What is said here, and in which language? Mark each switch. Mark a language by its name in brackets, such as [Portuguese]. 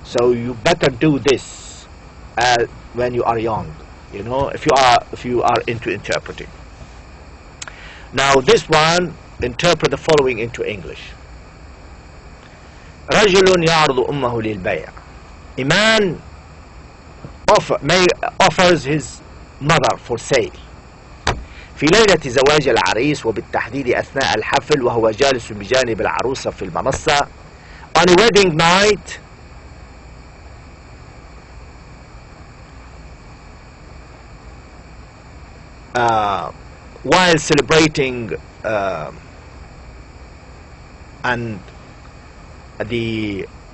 [English] So you better do this when you are young, you know, if you are into interpreting. Now this one, interpret the following into English. [Arabic] رجل يعرض أمه للبيع. [English] A man offers his mother for sale. [Arabic] في ليلة زواج العريس، وبالتحديد أثناء الحفل وهو جالس بجانب العروسة في المنصة. [English] On a wedding night, while celebrating, and the